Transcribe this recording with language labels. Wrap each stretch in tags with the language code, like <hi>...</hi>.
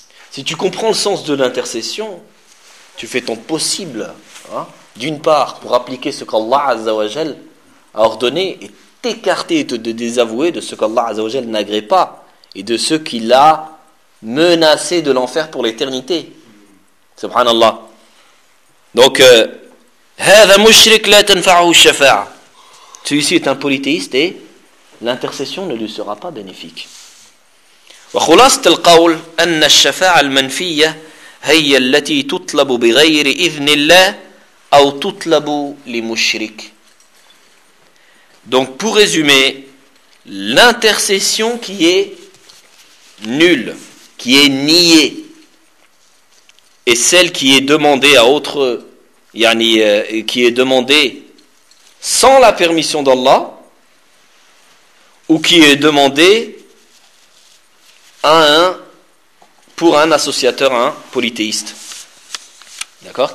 <fr>Si tu comprends le sens de l'intercession, tu fais ton possible, hein, d'une part, pour appliquer ce qu'Allah Azza wa Jal a ordonné, et t'écarter et te désavouer de ce qu'Allah Azza wa Jal n'agrée pas, et de ce qu'il a menacé de l'enfer pour l'éternité. Subhanallah. Donc,</fr> <ar>هذا مشرك لا تنفعه الشفاعة.</ar> <fr>Celui-ci est un polythéiste et l'intercession ne lui sera pas bénéfique.</fr> <ar>وخلاصة القول أن الشفاعة المنفية هي التي تطلب بغير إذن الله أو تطلب لمشرك.</ar> <fr>Donc pour résumer, l'intercession qui est nulle, qui est niée, et celle qui est demandée à autre, yani, qui est demandée sans la permission d'Allah, ou qui est demandée à un, pour un associateur, un polythéiste. D'accord ?</fr>